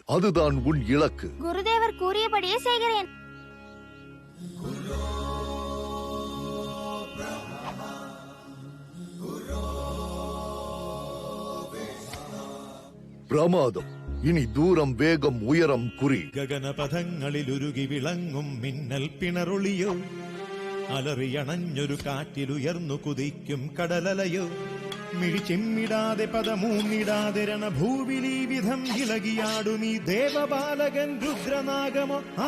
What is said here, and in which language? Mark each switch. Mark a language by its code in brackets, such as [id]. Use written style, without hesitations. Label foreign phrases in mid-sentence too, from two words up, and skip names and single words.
[ta] அதுதான் உன் இலக்கு. குருதேவர் கூறியபடியே செய்கிறேன். பிரமாதம். இனி தூரம், வேகம், உயரம் குறி. [ml] ഗഗനപഥങ്ങളിലുരുകി വിളങ്ങും മിന്നൽ പിണറൊളിയോ, അലറിയണഞ്ഞൊരു കാറ്റിലുയർന്നു കുതിക്കും കടലലയോ, മിഴിച്ചെമ്മിടാതെ പദമൂന്നിടാതെ രണഭൂവിലീ വിധം ഇളകിയാടുമീ ദേവബാലകൻ രുദ്രനാഗമോ.